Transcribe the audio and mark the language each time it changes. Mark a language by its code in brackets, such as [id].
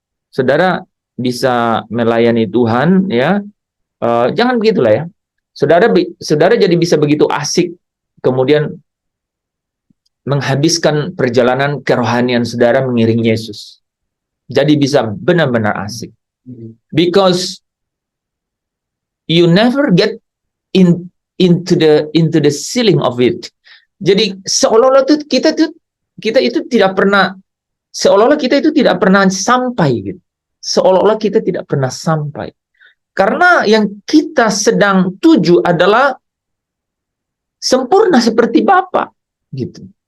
[id] Saudara bisa melayani Tuhan ya. Jangan begitulah ya. Saudara jadi bisa begitu asik kemudian menghabiskan perjalanan kerohanian saudara mengiring Yesus. Jadi bisa benar-benar asik. [en] Because you never get into the ceiling of it. [id] Jadi seolah-olah kita itu tidak pernah, seolah-olah kita itu tidak pernah sampai gitu. Seolah-olah kita tidak pernah sampai. Karena yang kita sedang tuju adalah sempurna seperti Bapa gitu.